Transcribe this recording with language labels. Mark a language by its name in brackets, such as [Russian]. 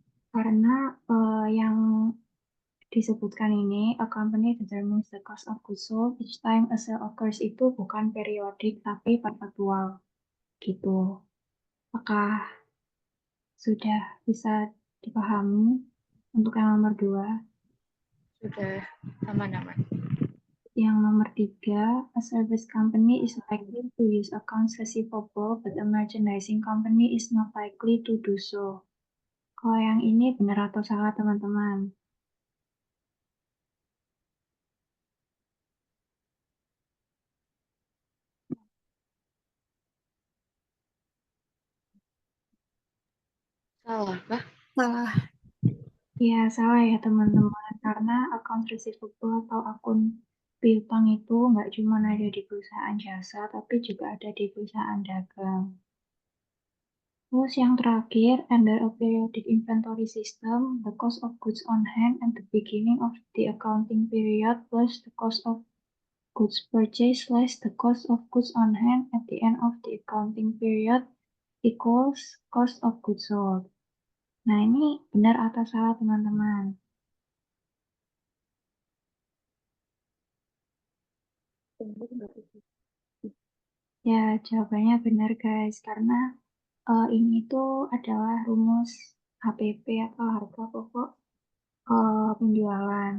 [Indonesian] Karena yang disebutkan ini, [English] a company determines the cost of goods sold each time a sale occurs [Indonesian] itu bukan periodik tapi perpetual gitu. Apakah sudah bisa dipahami untuk yang nomor 2? Sudah aman-aman. Yang nomor 3, [English] a service company is likely to use accounts receivable, but a merchandising company is not likely to do so. [Indonesian] Kalau yang ini benar atau salah, teman-teman? Salah kah? Salah. Ya, salah ya, teman-teman. Karena account receivable atau akun piutang itu nggak cuma ada di perusahaan jasa, tapi juga ada di perusahaan dagang. Terus yang terakhir, [English] under a periodic inventory system, the cost of goods on hand at the beginning of the accounting period plus the cost of goods purchased less the cost of goods on hand at the end of the accounting period equals cost of goods sold. [Indonesian] Nah, ini benar atau salah, teman-teman? Ya, jawabannya benar, guys. Karena ini tuh adalah rumus HPP atau harga pokok penjualan.